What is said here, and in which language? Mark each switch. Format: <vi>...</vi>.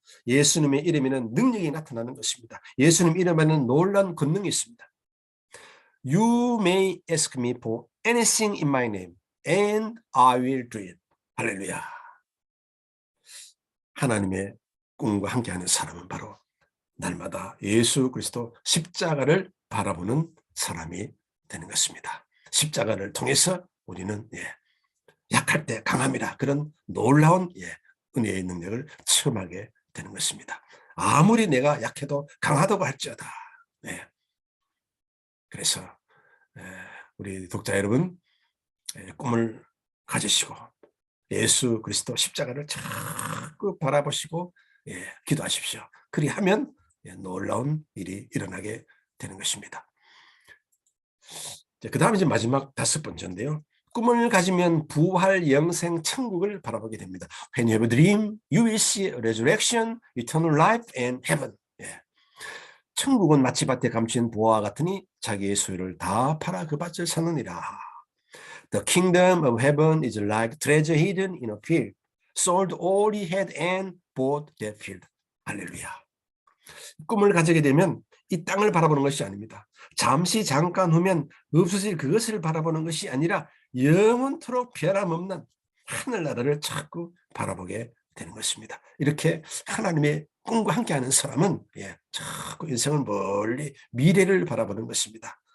<ko>예수님의 이름에는 능력이 나타나는 것입니다. 예수님 이름에는 놀라운 권능이 있습니다.</ko> <en>You may ask me for anything in my name and I will do it.</en> <ko>할렐루야. 하나님의 꿈과 함께하는 사람은 바로 날마다 예수 그리스도 십자가를 바라보는 사람이 되는 것입니다. 십자가를 통해서 우리는 약할 때 강함이라 그런 놀라운 은혜의 능력을 체험하게 되는 것입니다. 아무리 내가 약해도 강하다고 할지어다. 그래서 우리 독자 여러분 꿈을 가지시고 예수 그리스도 십자가를 자꾸 바라보시고 기도하십시오. 그리하면 놀라운 일이 일어나게 되는 것입니다. 그 다음 이제 마지막 다섯 번째인데요. 꿈을 가지면 부활, 영생, 천국을 바라보게 됩니다.</ko> <en>When you have a dream, you will see resurrection, eternal life, and heaven.</en> <ko>천국은 마치밭에 감춘 보화와 같으니 자기의 소유를 다 팔아 그 밭을 사느니라.</ko> <en>The kingdom of heaven is like treasure hidden in a field, sold all he had and bought that field.</en> <ko>할렐루야. 꿈을 가지게 되면 이 땅을 바라보는 것이 아닙니다. 잠시 잠깐 후면 없어질 그것을 바라보는 것이 아니라 영원토록 변함없는 하늘나라를 자꾸 바라보게 되는 것입니다. 이렇게 하나님의 꿈과 함께하는 사람은 자꾸 인생을 멀리 미래를 바라보는 것입니다.</ko>